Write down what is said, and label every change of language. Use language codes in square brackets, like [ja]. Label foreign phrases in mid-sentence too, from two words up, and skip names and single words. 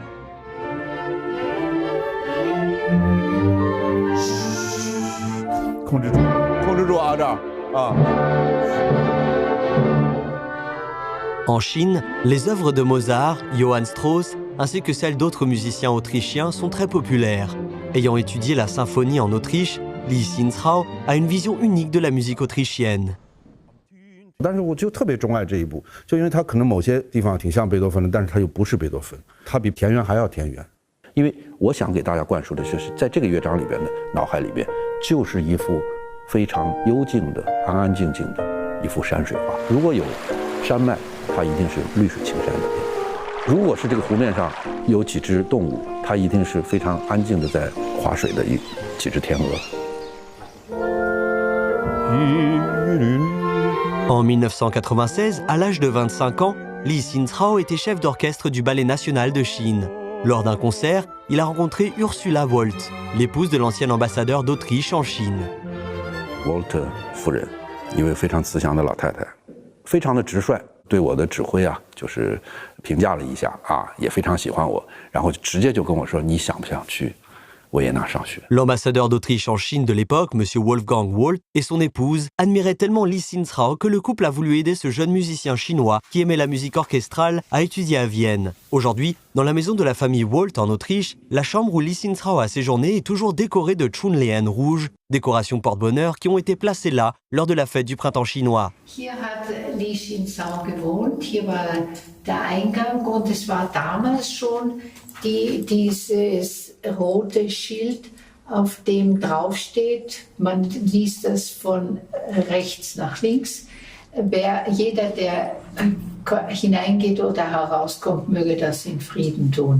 [fr] En Chine, les œuvres de Mozart, Johann Strauss, ainsi que celles d'autres musiciens autrichiens sont très populaires. Ayant étudié la symphonie en Autriche, Li Xinzhao a une vision unique de la musique autrichienne. [zh] 但是我就特别钟爱这一部，就因为它可能某些地方挺像贝多芬的，但是它又不是贝多芬，它比田园还要田园。因为我想给大家灌输的就是，在这个乐章里边的脑海里边，就是一幅非常幽静的、安安静静的一幅山水画。如果有山脉，它一定是绿水青山的；如果是这个湖面上有几只动物，它一定是非常安静的在划水的几只天鹅。 [fr] En 1996, à l'âge de 25 ans, Li Xinzhao était chef d'orchestre du Ballet national de Chine. Lors d'un concert, il a rencontré Ursula Woldt, l'épouse de l'ancien ambassadeur d'Autriche en Chine. [zh] Woldt 夫人，一位非常慈祥的老太太，非常的直率，对我的指挥啊，就是评价了一下啊，也非常喜欢我，然后直接就跟我说，你想不想去？ [fr] L'ambassadeur d'Autriche en Chine de l'époque, M. Wolfgang Woldt, et son épouse admiraient tellement Li Xinzhao que le couple a voulu aider ce jeune musicien chinois qui aimait la musique orchestrale à étudier à Vienne. Aujourd'hui, dans la maison de la famille Woldt en Autriche, la chambre où Li Xinzhao a séjourné est toujours décorée de Chunlean rouges, décorations porte-bonheur qui ont été placées là lors de la fête du printemps chinois. [de] Hier hat Li Xinzhao gewohnt, hier war der Eingang und es war damals schon dieses rote Schild, auf dem draufsteht, man liest das von rechts nach links, jeder, der hineingeht oder herauskommt, möge das in Frieden tun.